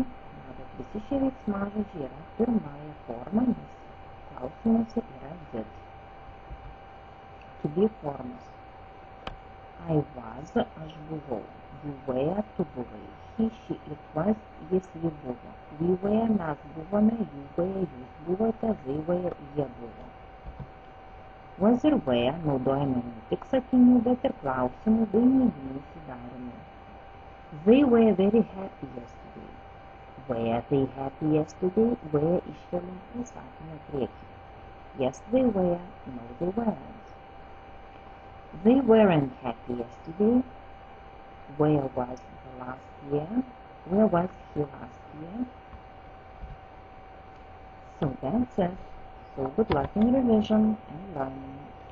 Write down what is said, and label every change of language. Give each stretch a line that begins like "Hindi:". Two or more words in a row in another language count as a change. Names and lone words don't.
Lithuanian: Matot, visi šie veiksmažodžiai yra pirmąja forma, nes klausimuose yra did.
English: To be formos. I was,
Lithuanian: aš buvau.
English: You were,
Lithuanian: tu buvai.
English: He, she, it was,
Lithuanian: jis, ji buvo.
English: We were,
Lithuanian: mes buvome.
English: You were,
Lithuanian: jūs buvote.
English: They were,
Lithuanian: jie buvo. Was ir were naudojame ne tik sakinių, bet ir klausimų bei neiginių sudarimui.
English: They were very happy yesterday. Were they happy yesterday?
Lithuanian: Were iškeliam į sakinio priekį.
English: Yes, they were. No, they weren't. They weren't happy yesterday. Where was the last year? Where was he last year? So that's it. So good luck in revision and learning.